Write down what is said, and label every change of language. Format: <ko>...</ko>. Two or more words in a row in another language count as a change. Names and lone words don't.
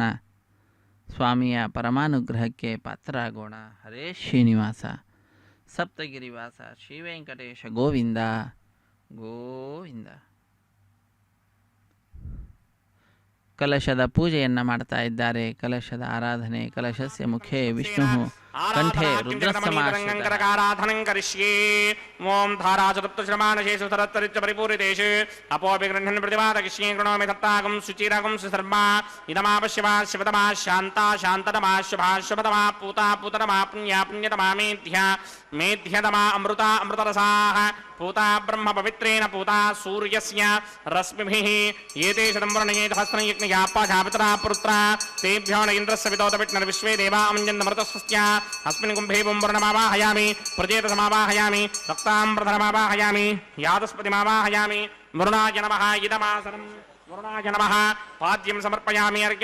<kn>ಸ್ವಾಮಿಯ ಪರಮಾನುಗ್ರಹಕ್ಕೆ ಪಾತ್ರರಾಗೋಣ. ಹರೇ ಶ್ರೀನಿವಾಸ ಸಪ್ತಗಿರಿವಾಸ ಶ್ರೀ ವೆಂಕಟೇಶ ಗೋವಿಂದ ಗೋವಿಂದ. ಕಲಶದ ಪೂಜೆಯನ್ನು ಮಾಡ್ತಾ ಇದ್ದಾರೆ. ಕಲಶದ ಆರಾಧನೆ.</kn> <sa>ಕಲಶಸ್ಯ ಮುಖೇ ವಿಷ್ಣು ಕಂಠೆ ರುದ್ರಸ್ತಮಾರಾಧನಂ ಕರಿಷ್ಯೇ. ಓಂ ಧಾರಾಚತುಪ್ತಶ್ರಮಾನಶೇಷು ಸರತ್ತರಿತ್ಯ ಪರಿಪೂರಿತೇಷು ಅಪೋಪಿ ಗೃಹ್ಣನ್ ಪ್ರತಿಪಾದಕಿಷ್ಯೇ ಕೃಣೋಮಿ ದತ್ತಾಗಂ ಶುಚಿರಗಂ ಸುಸರ್ಮ ಇದಮಾಪಶ್ಯವಾ ಶಿವತಮಾ ಶಾಂತಾ ಶಾಂತತಮಾ ಶುಭಾ ಶುಭತಮಾ ಪೂತಾ ಪೂತತಮಾ ಪುಣ್ಯ ಪುಣ್ಯತಮಾ ಮೇಧ್ಯ ಮೇಧ್ಯತಮಾ ಅಮೃತ ಅಮೃತರಸಾಃ पूता ब्रह्म पवित्रेण पूता सूर्यस्य रश्मिभिः एते शतं वर्णयेत हस्तनयज्ञयापाधापितरा पुत्रा तेभ्यो न इन्द्रस्य विदोतविष्णुर्विश्वे देवा अमञ्जन्तमृतस्वस्य अस्मिन् कुम्भे बुम्बर्णमावाहयामि प्रजेतसमावाहयामि रक्ताम्रधरमावाहयामि यादस्पतिमावाहयामि वरुणाय नमः इदमासनम् वरुणाय नमः पाद्यं समर्पयामि अर्घ्यं</sa>